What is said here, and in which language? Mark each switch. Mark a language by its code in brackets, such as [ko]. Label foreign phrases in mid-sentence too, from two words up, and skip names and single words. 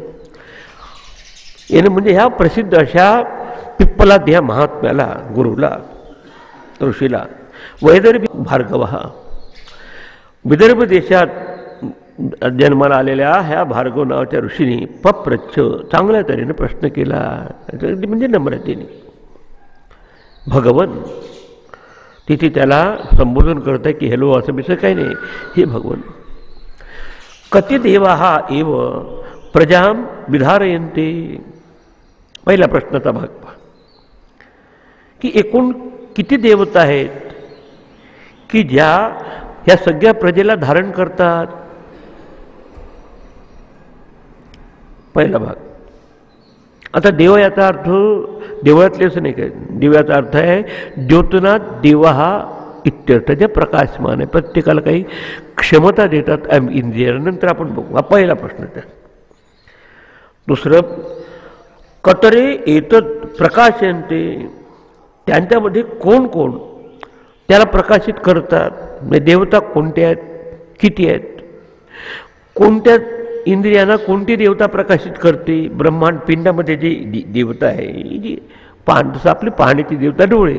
[mr] एनम म्हणजे ह्या प्रसिद्ध अशा पिप्पला ह्या महात्म्याला, गुरुला, ऋषीला वैदर्भी भार्गव हा विदर्भ देशात जन्माला आलेल्या ह्या भार्गव नावाच्या ऋषीने पप्रच्छ चांगल्या तऱ्हेने प्रश्न केला. म्हणजे नम्रतेने. भगवन तिथे त्याला संबोधन करत आहे की हॅलो असं बिसं काही नाही, हे भगवन. [sa] कति देवा हा एव प्रजां विधारयन्ते. [mr] पहिला प्रश्नाचा भाग पहा की एकूण किती देवता आहेत की ज्या ह्या सगळ्या प्रजेला धारण करतात. पहिला भाग. आता देव याचा अर्थ देवळातले असं नाही काय. देवाचा अर्थ आहे [sa] द्योतनाथ देव [mr] हा इत्यर्थ, जे प्रकाशमान आहे, प्रत्येकाला काही क्षमता देतात इंद्रिय. नंतर आपण बघू. हा पहिला प्रश्न. त्या दुसरं [sa] कतरे एतत् प्रकाशयन्ते, [mr] त्यांच्यामध्ये कोण कोण त्याला प्रकाशित करतात. म्हणजे देवता कोणत्या आहेत, किती आहेत, कोणत्या इंद्रियांना कोणती देवता प्रकाशित करते. ब्रह्मांड पिंडामध्ये जी देवता आहे जी जसं आपली पाहण्याची देवता डोळे.